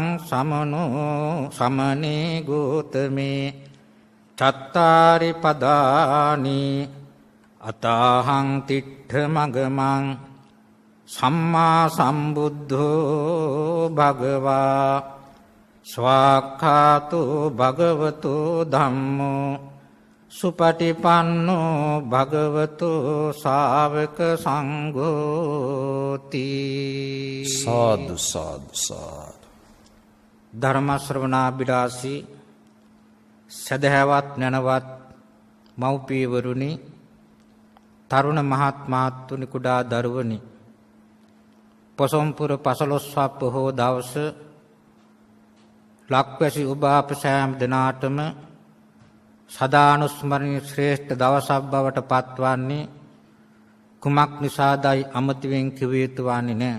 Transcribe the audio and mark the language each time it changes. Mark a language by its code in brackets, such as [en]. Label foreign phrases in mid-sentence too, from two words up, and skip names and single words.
[pi] සමනෝ සමනේ ගෝතමේ චත්තාරි පදානි අතාහං තිට්ඨ මගමං සම්මා සම්බුද්ධෝ භගවා ස්වාක්ඛාතෝ භගවතෝ ධම්මෝ සුපටිපන්නෝ භගවතෝ ශාවක සංඝෝති. සාදු සාදු සාදු. [si] ධර්ම ශ්‍රවණාබිලාසී සදහැවත් නැනවත් මව්පියවරුනි, තරුණ මහත් මහත්තුනි, කුඩා දරුවනි, පොසොන්පුර පසළොස්වක පොහෝ දවස ලක්වැසි ඔබ අප සෑම දෙනාටම සදානුස්මරණීය ශ්‍රේෂ්ඨ දවසක් බවට පත්වන්නේ කුමක් නිසාදයි අමතවෙන් කිව යුතු වන්නේ නැහැ.